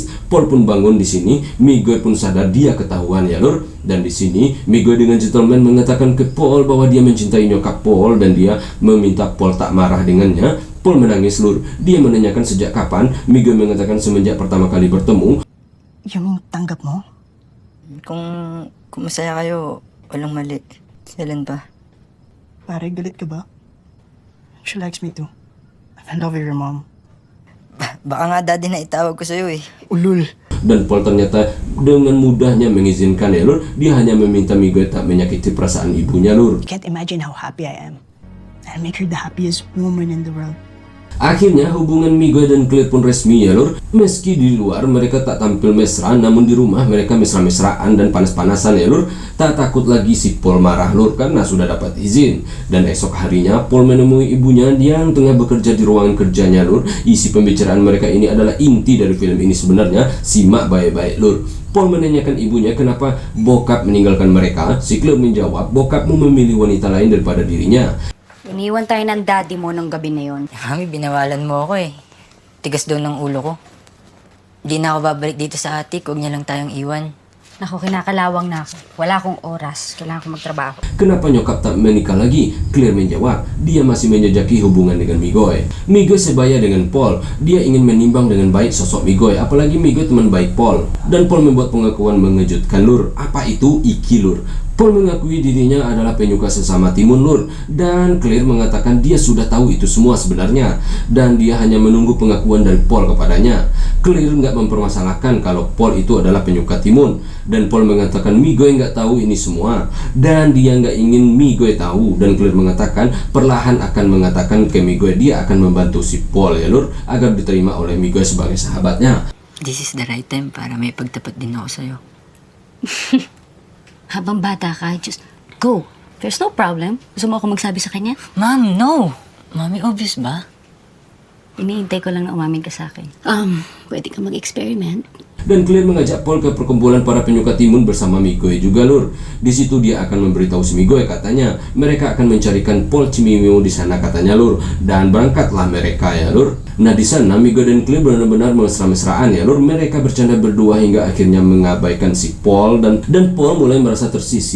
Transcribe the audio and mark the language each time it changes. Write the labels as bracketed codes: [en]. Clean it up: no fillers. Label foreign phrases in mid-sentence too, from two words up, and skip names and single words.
[id] Paul pun bangun di sini. Miguel pun sadar dia ketahuan ya lur. Dan di sini Miguel dengan gentleman mengatakan ke Paul bahwa dia mencintai nyokap Paul, dan dia meminta Paul tak marah dengannya. Paul menangis lur. Dia menanyakan sejak kapan. Miguel mengatakan semenjak pertama kali bertemu. [tl] Yung tanggap mo? Kung masaya kayo, walang mali. Kailan pa? Pare, galit ka ba? [en] She likes me too. I love your mom. [tl] Baka nga daddy na itawag ko sa'yo eh. Ulul. [id] Dan Paul ternyata dengan mudahnya mengizinkan ya lur. Dia hanya meminta Miguel tak menyakiti perasaan ibunya lur. [en] Can't imagine how happy I am. I'll make her the happiest woman in the world. [id] Akhirnya hubungan Miguel dan Claire pun resmi ya lur. Meski di luar mereka tak tampil mesra, namun di rumah mereka mesra-mesraan dan panas-panasan ya lur. Tak takut lagi si Paul marah lur karena sudah dapat izin. Dan esok harinya Paul menemui ibunya yang tengah bekerja di ruangan kerjanya lur. Isi pembicaraan mereka ini adalah inti dari film ini sebenarnya. Simak baik-baik lur. Paul menanyakan ibunya kenapa bokap meninggalkan mereka. Si Claire menjawab, bokapmu memilih wanita lain daripada dirinya. [tl] Iniwan tayo ng daddy mo nung gabi na yon. Mami, binawalan mo ako eh. Tigas daw ng ulo ko. Hindi na ako babalik dito sa atik, huwag niya lang tayong iwan. Naku, kinakalawang na ako. Wala akong oras. Kailangan ko magtrabaho. [id] Kenapa nyokap tak menikah lagi? Claire menjawab, dia masih menjejaki hubungan dengan Miguel. Miguel sebaya dengan Paul. Dia ingin menimbang dengan baik sosok Miguel, apalagi Miguel teman baik Paul. Dan Paul membuat pengakuan mengejutkan lur. Apa itu iki lur? Paul mengakui dirinya adalah penyuka sesama timun lur. Dan Claire mengatakan dia sudah tahu itu semua sebenarnya. Dan dia hanya menunggu pengakuan dari Paul kepadanya. Claire nggak mempermasalahkan kalau Paul itu adalah penyuka timun. Dan Paul mengatakan Miguel nggak tahu ini semua. Dan dia nggak ingin Miguel tahu. Dan Claire mengatakan perlahan akan mengatakan ke Miguel dia akan membantu si Paul ya lur, agar diterima oleh Miguel sebagai sahabatnya. [en] This is the right time [tl] para may pagtapat din ako sa'yo. Habang bata ka, [en] just go. There's no problem. [tl] Gusto mo ako magsabi sa kanya? Ma'am, no! Mami, obvious ba? Iniintay ko lang na umamin ka sa akin. Pwede ka mag-experiment. [id] Dan Claire mengajak Paul ke perkumpulan para penyuka timun bersama Miguel juga lur. Di situ dia akan memberitahu si Miguel katanya mereka akan mencarikan Paul Cimimiu di sana katanya lur. Dan berangkatlah mereka ya lur. Nah di sana Miguel dan Claire benar-benar mesra-mesraan ya lur. Mereka bercanda berdua hingga akhirnya mengabaikan si Paul dan Paul mulai merasa tersisih.